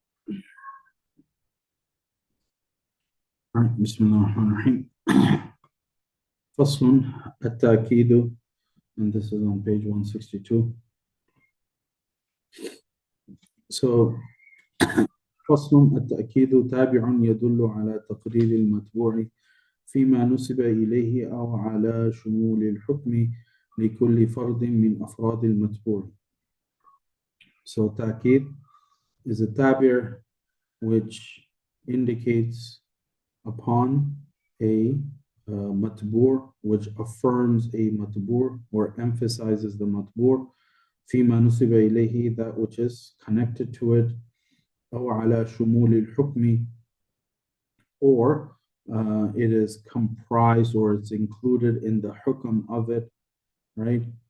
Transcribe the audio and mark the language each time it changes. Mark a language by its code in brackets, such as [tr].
[en] All right, Bismillahirrahmanirrahim. [ar] فصل التأكيد, [en] and this is on page 162. [ar] So فصل التأكيد تابع يدل على تقرير المتبوع فيما نسب إليه أو على شمول الحكم لكل فرد من أفراد المتبوع. [en] So تأكيد is a tabir which indicates upon a matbur, which affirms a matbur or emphasizes the matbur, [ar] فيما نسب إليه, [en] that which is connected to it, [ar] أو على شمول الحكم, [en] or it is comprised or it's included in the hukm of it, right?